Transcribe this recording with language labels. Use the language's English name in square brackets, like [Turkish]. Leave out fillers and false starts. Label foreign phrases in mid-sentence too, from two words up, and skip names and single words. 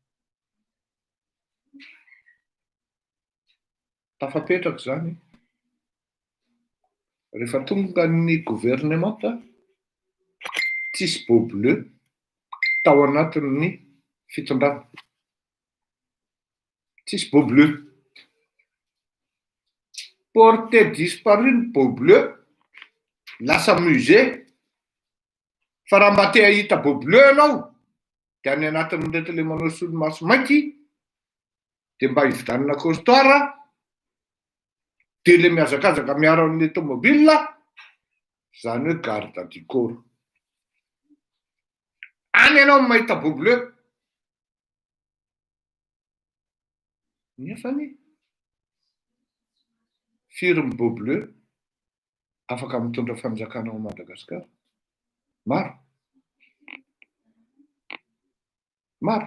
[Malagasy] Tafapetraka zany. Rehefa tonga ny gouvernement tsisy [French] beau bleu [Malagasy] tao anatin'ny fitondrana. Tsisy [French] beau bleu. Porté disparu [Malagasy] ny [French] beau bleu, [Malagasy] lasa musée. Fa raha mba te hahita [French] beau bleu [Malagasy] ianao dia any anatin'ny rehetra manao solomaso mainty dia mba hividanana costard dia le mihazakazaka miaro amin'ny automobile, zany hoe [French] garde du corps. [Malagasy] Any ianao mahita [French] beau bleu. [Malagasy] Nefany firy ny [French] beau bleu [Malagasy] afaka mitondra fanjakana ao Madagasikara? Maro. Maro.